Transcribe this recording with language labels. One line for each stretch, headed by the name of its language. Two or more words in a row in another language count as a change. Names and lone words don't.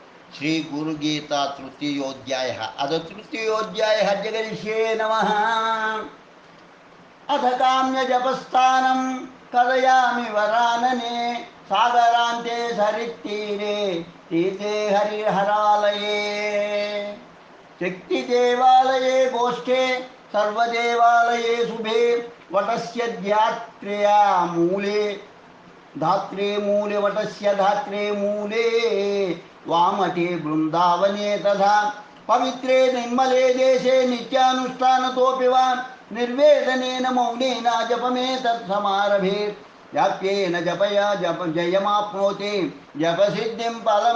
Sanskrit: శ్రీ గురుగీత తృతీయోధ్యాయ అద తృతీయోధ్యాయ జగరిష్యే నమ అథ కామ్య జపస్థానం కథయామి వరాననే సాగరాంతే సరిత్తీరే తీర్థే హరిహరాలయే శక్తి దేవాలయే గోష్ఠే సర్వదేవాలయే శుభే వటస్య धात्रे मूले वटस्य धात्रे मूले वामटे वृंदावने तथा पवित्रे निर्मले देशे नित्यानुष्ठानतोऽपि वा निर्वेदनेन मौनेन जपमेतत्समारभे व्याप्येन जपया जयमाप्नोति जपसिद्धिं फलं